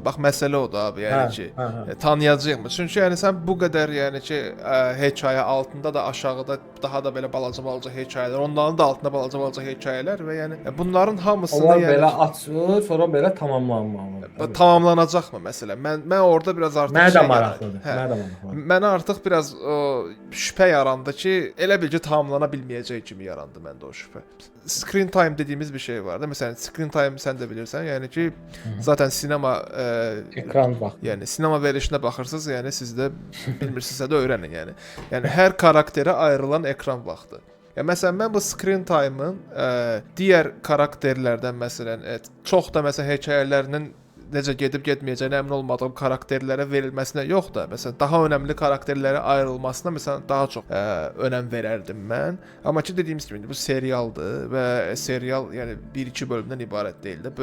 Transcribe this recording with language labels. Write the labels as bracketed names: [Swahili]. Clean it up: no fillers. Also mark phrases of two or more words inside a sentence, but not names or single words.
[Azerbaijani] Bax məsələ odur abi, yəni ki, tanıyacağıq mı? Çünki yəni sən bu qədər, yəni ki, hekayə altında da, aşağıda daha da belə balaca hekayələr, onların da altında balaca hekayələr və yəni bunların hamısını onlar yəni belə açılır, sonra belə tamamlanmalıdır. Tamamlanacaqmı məsələn? Mən orada biraz artıq Mənə də maraqlıdır. Mənə artıq biraz şübhə yarandı ki, elə bil ki, tamamlana bilməyəcək kimi yarandı məndə o şübhə. [English] Screen time [Azerbaijani] dediyimiz bir şey var da. Məsələn, [English] screen time [Azerbaijani] sən də bilirsən, yəni ki, zaten sinema ekran vaxtı. Yəni sinema verilişinə baxırsınız, yəni siz də bilmirsinizsə də öyrənin yəni. Yəni hər karakterə ayrılan ekran vaxtı. Ya məsələn mən bu [English] screen time- [Azerbaijani] ın digər karakterlərdən məsələn çox da məsələn hekayələrinin necə gedib getməyəcəyinə əmin olmadığım karakterlərə verilməsinə yox da, məsələn daha önəmli karakterlərə ayrılmasına məsələn daha çox önəm verərdim mən. Amma ki dediyimiz kimi bu serialdır və serial yəni 1-2 bölümdən ibarət deyil də.